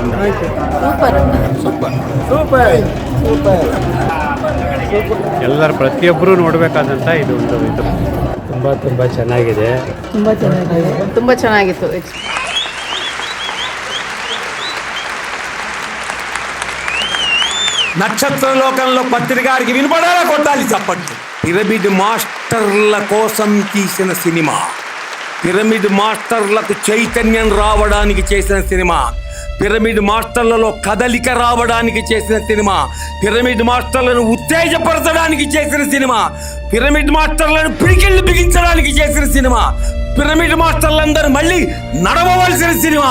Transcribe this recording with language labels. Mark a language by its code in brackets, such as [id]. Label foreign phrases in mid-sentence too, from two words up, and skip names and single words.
[kn] ಸೂಪರ್ ಸೂಪರ್ ಸೂಪರ್. ಎಲ್ಲರೂ ಪ್ರತಿಯೊಬ್ಬರು ನೋಡಬೇಕಾದಂಥ ಇದು ಒಂದು ಇದು ತುಂಬ ಚೆನ್ನಾಗಿದೆ. ತುಂಬ ಚೆನ್ನಾಗಿತ್ತು. [te] నక్షత్ర లోకంలో పత్రిక గారికి వినపడాలా కొట్టాలి చప్పట్లు. పిరమిడ్ మాస్టర్ల కోసం తీసిన సినిమా, పిరమిడ్ మాస్టర్లకు చైతన్యం రావడానికి చేసిన సినిమా, పిరమిడ్ మాస్టర్లలో కదలిక రావడానికి చేసిన సినిమా, పిరమిడ్ మాస్టర్లను ఉత్తేజపరచడానికి చేసిన సినిమా, పిరమిడ్ మాస్టర్లను పిడికిళ్ళు బిగించడానికి చేసిన సినిమా, పిరమిడ్ మాస్టర్లందరూ మళ్ళీ నడవవలసిన సినిమా.